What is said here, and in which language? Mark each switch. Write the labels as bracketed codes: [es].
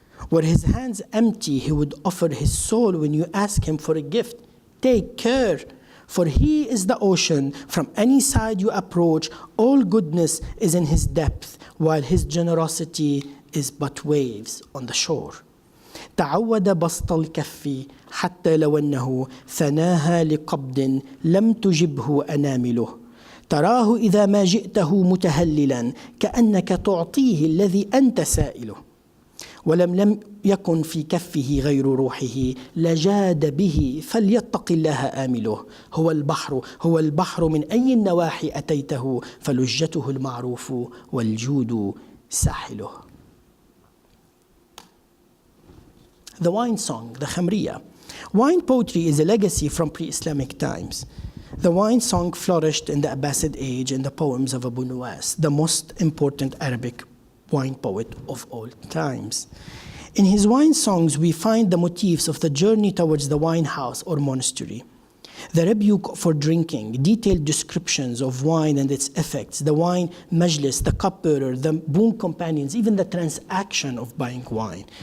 [en] Were his hands empty, he would offer his soul when you ask him for a gift. Take care, for he is the ocean. From any side you approach, all goodness is in his depth, while his generosity is but waves on the shore. [ar] تعود بسط الكف حتى لو أنه ثناها لقبض لم تجبه أنامله. تراه إذا ما جئته متهللا كأنك تعطيه الذي أنت سائله. ولم يكن في كفه غير روحه لجاد به فليتق الله آمله. هو البحر من أي النواحي أتيته فلجته المعروف والجود ساحله. [en] The wine song, the Khamriya. Wine poetry is a legacy from pre-Islamic times. The wine song flourished in the Abbasid age in the poems of Abu Nuwas, the most important Arabic wine poet of all times. In his wine songs, we find the motifs of the journey towards the wine house or monastery, the rebuke for drinking, detailed descriptions of wine and its effects, the wine majlis, the cupbearer, the boon companions, even the transaction of buying wine.